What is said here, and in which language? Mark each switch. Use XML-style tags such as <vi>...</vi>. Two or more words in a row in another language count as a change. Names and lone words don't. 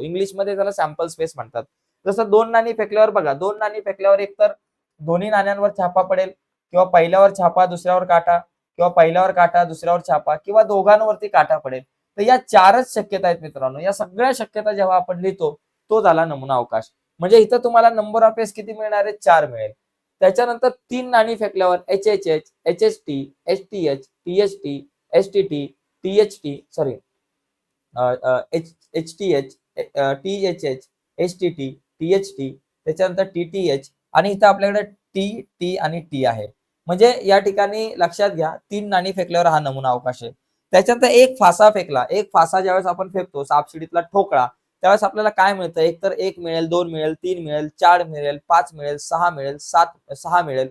<mr>इंग्लिशमध्ये त्याला</mr> <en>sample space</en> <mr>म्हणतात. जसं दोन नाणी फेकल्यावर बघा, दोन नाणी फेकल्यावर एक तर दोन्ही नाण्यांवर छापा पडेल किंवा पहिल्यावर छापा दुसऱ्यावर काटा किंवा पहिल्यावर काटा दुसऱ्यावर छापा किंवा दोघांवरती काटा पडेल. तर या चारच शक्यता आहेत मित्रांनो. या सगळ्या शक्यता जेव्हा आपण लिहितो तो झाला नमुना अवकाश. म्हणजे इथं तुम्हाला</mr> <en>number of S</en> <mr>किती मिळणार आहे? 4 मिळेल. त्याच्यानंतर तीन नाणी फेकल्यावर HHH, HHT, HTH, THT, STT, THT सॉरी HTH, THH, STT, THT, त्याच्यानंतर TTH आणि इथं आपल्याकडे T आणि T आहे. म्हणजे या ठिकाणी लक्षात घ्या, तीन नाणी फेकल्यावर हा नमुना अवकाश आहे. त्याच्यानंतर एक फासा फेकला. एक फासा ज्यावेळेस आपण फेकतो सापशिडीतला ठोकळा, त्यावेळेस आपल्याला काय मिळतं? एक तर 1 मिळेल, 2 मिळेल, 3 मिळेल, 4 मिळेल, 5 मिळेल, 6 मिळेल, 6 मिळेल.</mr>